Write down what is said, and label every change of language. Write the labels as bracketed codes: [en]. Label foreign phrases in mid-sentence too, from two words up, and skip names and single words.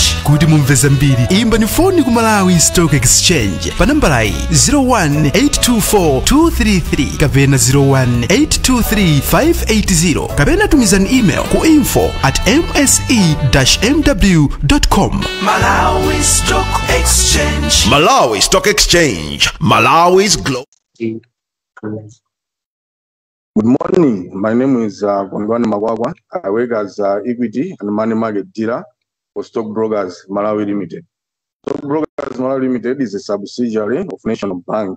[ny] Kuti mumve zambiri, imbani foni ku Malawi Stock Exchange pa nambala 0182423 kapena 01823 kapena tumizani email ku info@mse-mw.com. [en] Malawi Stock Exchange. Malawi Stock Exchange, Malawi's global. Good morning. My name is Kondwani Magwagwa. I work as equity and money market dealer for Stock Brokers Malawi Limited. Stock Brokers Malawi Limited is a subsidiary of National Bank.